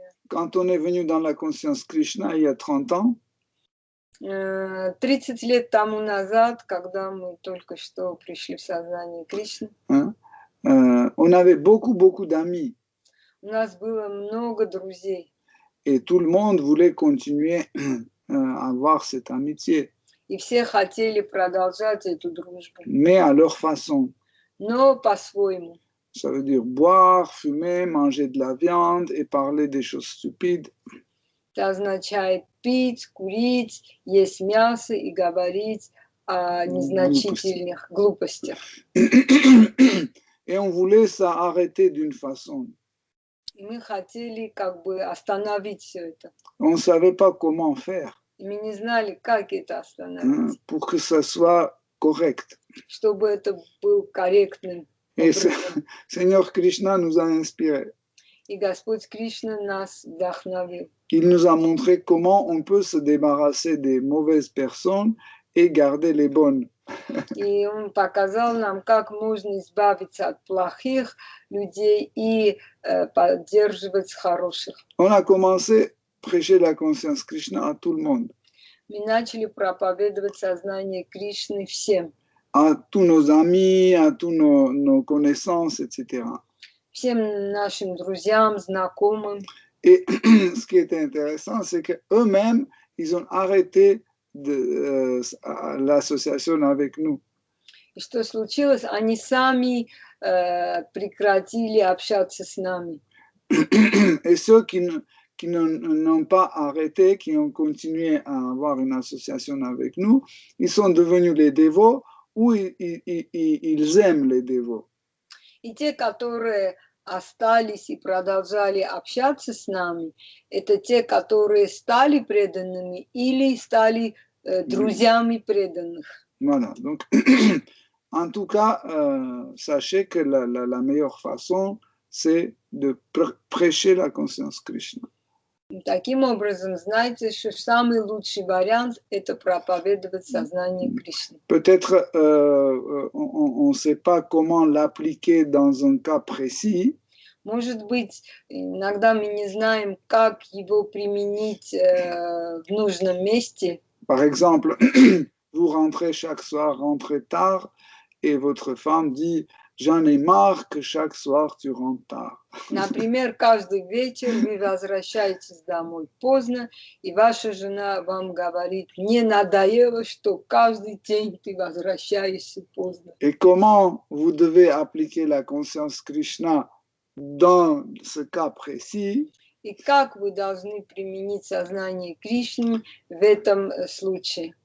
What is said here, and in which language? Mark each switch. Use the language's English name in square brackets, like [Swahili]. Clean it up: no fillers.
[French] Quand on est venu dans la conscience Krishna il y a 30 ans, [Russian] 30 лет тому назад, когда мы только что пришли в сознание Кришны, [French] on avait beaucoup d'amis. [Russian] У нас было много друзей. [French] Et tout le monde voulait continuer à avoir cette amitié. [Russian] И все хотели продолжать эту дружбу. [French] Mais à leur façon. [Russian] Но по-своему. [French] Ça veut dire boire, fumer, manger de la viande et parler des choses stupides. [Russian] Это означает пить, курить, есть мясо и говорить о незначительных глупостях. [French] Et on voulait ça arrêter d'une façon. [Russian] И мы хотели как бы остановить все это. [French] On ne savait pas comment faire. [Russian] И мы не знали, как это остановить, [French] pour que ça soit correct. [Russian] чтобы это был корректным [French] Et [Russian] образом. [French] Seigneur Krishna nous a inspirés. [Russian] И Господь Кришна нас вдохновил. [French] Il nous a montré comment on peut se débarrasser des mauvaises personnes et garder les bonnes. [Russian] И Он показал нам, как можно избавиться от плохих людей и поддерживать хороших. [French] On a commencé à prêcher la conscience Krishna à tout le monde, [Russian] Мы начали проповедовать сознание Кришны всем, [French] à tous nos amis, à tous nos connaissances, etc. [Russian] всем нашим друзьям, знакомым. [French] Et ce qui était intéressant, c'est qu'eux-mêmes, ils ont arrêté l'association avec nous. [Russian] И что случилось? Они сами прекратили общаться с нами. [French] Et ceux qui n'ont pas arrêté, qui ont continué à avoir une association avec nous, ils sont devenus les dévots ou ils aiment les dévots. [Russian] И те, которые остались и продолжали общаться с нами, это те, которые стали преданными или стали друзьями преданных. [French] Voilà, donc en tout cas, sachez que la meilleure façon, c'est de prêcher la conscience Krishna. [Russian] Таким образом, знайте, что самый лучший вариант – это проповедовать сознание Кришны. [French] Peut-être on ne sait pas comment l'appliquer dans un cas précis. [Russian] Может быть, иногда мы не знаем, как его применить в нужном месте. [French] Par exemple, vous rentrez chaque soir, rentrez tard, et votre femme dit « J'en ai marre que chaque soir tu rentres tard. » [Russian] Например, каждый вечер вы возвращаетесь домой поздно, и ваша жена вам говорит: «Не надоело, что каждый день ты возвращаешься поздно». [French] Et comment vous devez appliquer la conscience Krishna dans ce cas précis? [Russian] И как вы должны применить сознание Кришны в этом случае?